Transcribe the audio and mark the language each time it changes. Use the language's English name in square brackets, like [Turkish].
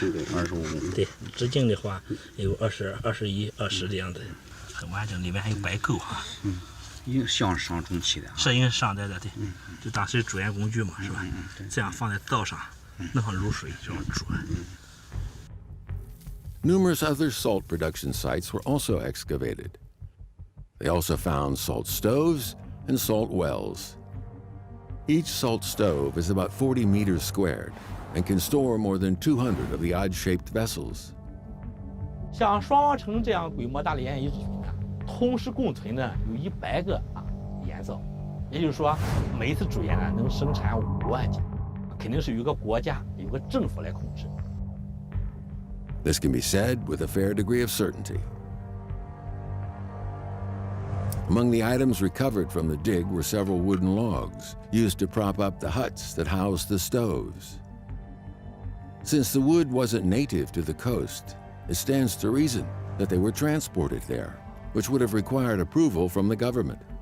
[Chinese] 25公分。对，直径的话有20、21、20这样的，很完整，里面还有白垢啊。像上中期的。是应该上在的，对。就当时煮盐工具嘛，是吧？这样放在灶上，弄上卤水这样煮。 [English] Numerous other salt production sites were also excavated. They also found salt stoves and salt wells. Each salt stove is about 40 meters squared and can store more than 200 of the odd-shaped vessels. [Chinese] 像双王城这样规模大的盐遗址群呢，同时共存呢有100个盐灶，也就是说每一次煮盐呢能生产5万斤，肯定是有一个国家有个政府来控制。 [English] This can be said with a fair degree of certainty. Among the items recovered from the dig were several wooden logs used to prop up the huts that housed the stoves. Since the wood wasn't native to the coast, it stands to reason that they were transported there, which would have required approval from the government.